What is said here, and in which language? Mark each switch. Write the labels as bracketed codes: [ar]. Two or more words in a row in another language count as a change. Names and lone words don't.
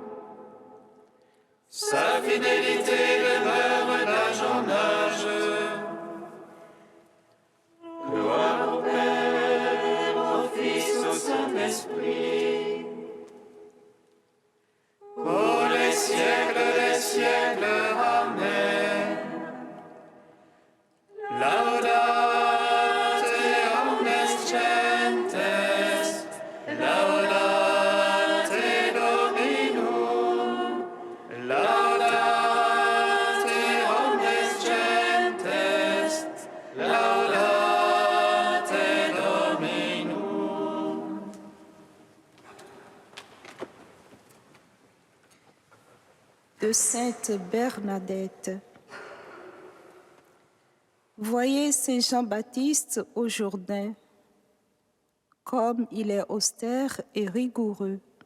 [fr] Sa fidélité demeure d'âge en âge. Gloire au Père, au Fils, au Saint-Esprit. Pour les siècles des siècles, Amen. [la] Laudate omnes gentes, laudate Dominum, laudate omnes gentes, laudate Dominum. [fr] De Sainte Bernadette. Voyez Saint Jean-Baptiste au Jourdain, comme il est austère et rigoureux.